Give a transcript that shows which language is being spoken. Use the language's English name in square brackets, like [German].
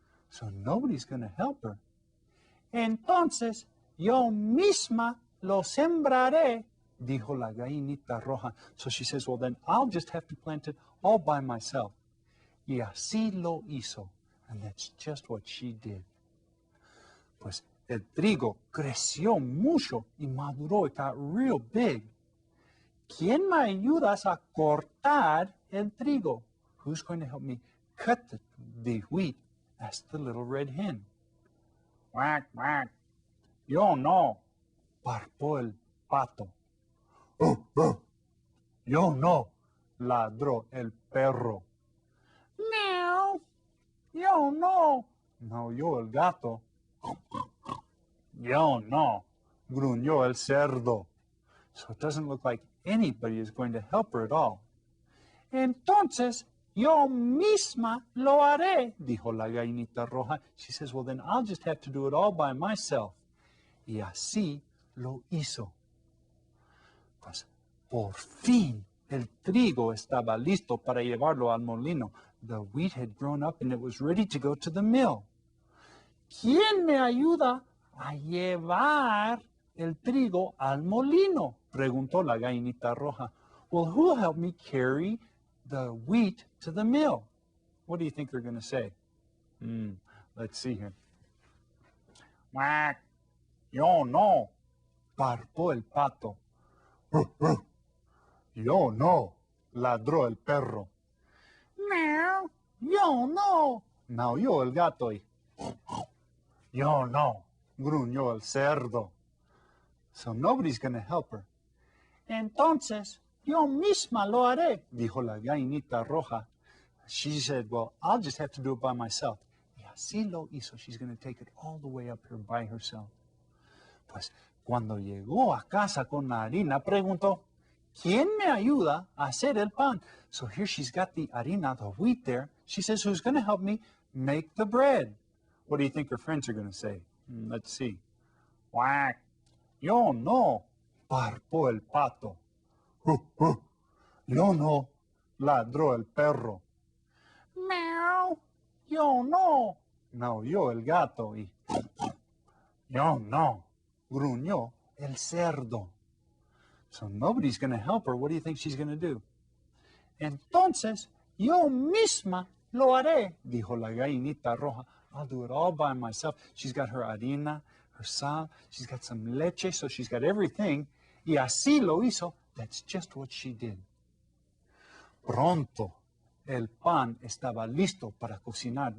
[English] So nobody's going to help her. [Spanish] Entonces yo misma lo sembraré, dijo la gallinita roja. [English] So she says, well, then I'll just have to plant it all by myself. [Spanish] Y así lo hizo. [English] And that's just what she did. [Spanish] Pues el trigo creció mucho y maduró. [English] It got real big. [Spanish] ¿Quién me ayudas a cortar el trigo? [English] Who's going to help me cut the wheat? Asked the little red hen. Quack, quack. [Spanish] Yo no, parpó el pato. Yo no, ladró el perro. Meow. Yo no, maulló el gato. Yo no, gruñó el cerdo. [English] So it doesn't look like anybody is going to help her at all. [Spanish] Entonces, yo misma lo haré, dijo la gallinita roja. [English] She says, well, then I'll just have to do it all by myself. [Spanish] Y así lo hizo. Pues, por fin, el trigo estaba listo para llevarlo al molino. [English] The wheat had grown up and it was ready to go to the mill. [Spanish] ¿Quién me ayuda a llevar el trigo al molino? Preguntó la gallinita roja. [English] Well, who'll help me carry the wheat to the mill? What do you think they're going to say? Let's see here. [Spanish] Quack. Yo no, parpó el pato. Yo no, ladró el perro. Meow. Yo no, maulló el gato. Yo no, gruñó el cerdo. [English] So nobody's going to help her. [Spanish] Entonces, yo misma lo haré, dijo la gallinita roja. [English] She said, well, I'll just have to do it by myself. [Spanish] Y así lo hizo. [English] She's going to take it all the way up here by herself. [Spanish] Pues cuando llegó a casa con la harina, preguntó, ¿quién me ayuda a hacer el pan? [English] So here she's got the harina, the wheat there. She says, who's going to help me make the bread? What do you think her friends are going to say? Let's see. [Spanish] Quack. Yo no, parpó el pato. Yo no, ladró el perro. Meow. Yo no, maulló el gato. Y yo no, gruñó el cerdo. [English] So nobody's going to help her. What do you think she's going to do? [Spanish] Entonces, yo misma lo haré, dijo la gallinita roja. [English] I'll do it all by myself. She's got her harina, her sal, she's got some leche, so she's got everything. [Spanish] Y así lo hizo. [English] That's just what she did. [Spanish] Pronto, el pan estaba listo para cocinar.